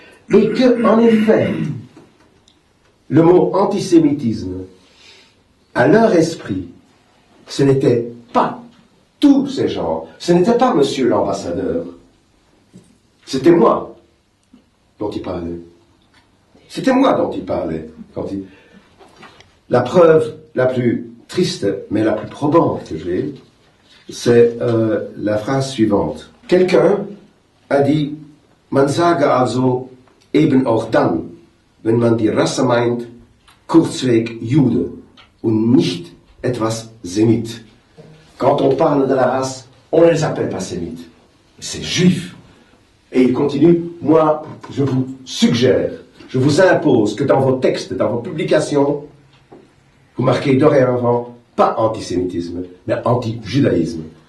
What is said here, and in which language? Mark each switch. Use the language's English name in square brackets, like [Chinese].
[French] Et que, en effet, le mot antisémitisme, à leur esprit, ce n'était pas tous ces gens, ce n'était pas monsieur l'ambassadeur, c'était moi dont il parlait. C'était moi dont il parlait. La preuve la plus triste, mais la plus probante que j'ai, c'est la phrase suivante. Quelqu'un a dit, [German] man sage also eben auch dann, wenn man die Rasse meint, kurzweg Jude und nicht etwas Sémite. [French] Quand on parle de la race, on ne les appelle pas sémites. C'est juif. Et il continue, moi, je vous suggère, je vous impose que dans vos textes, dans vos publications, vous marquez dorénavant pas antisémitisme, mais anti-judaïsme.